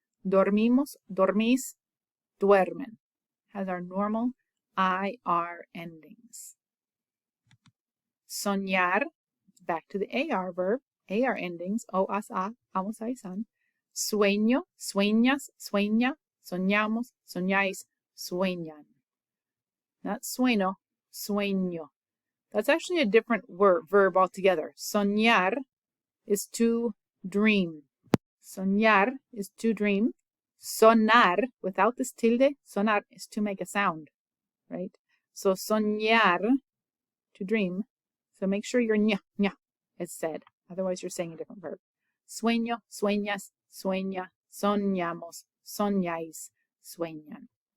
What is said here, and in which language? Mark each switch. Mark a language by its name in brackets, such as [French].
[Spanish] Dormimos, dormís, duermen. [English] Has our normal IR endings. Soñar, back to the AR verb. AR endings, o, as, a, amos, ais, an. [Spanish] Sueño, sueñas, sueña, soñamos, soñáis, sueñan. [English] Not [Spanish] sueño, sueño. [English] That's actually a different verb altogether. Soñar is to dream. Soñar is to dream. Sonar, without this tilde, sonar is to make a sound, right? So soñar, to dream. So make sure your ña is said. Otherwise, you're saying a different verb. [Spanish] Sueño, sueñas, sueña, soñamos, soñáis, sueñan.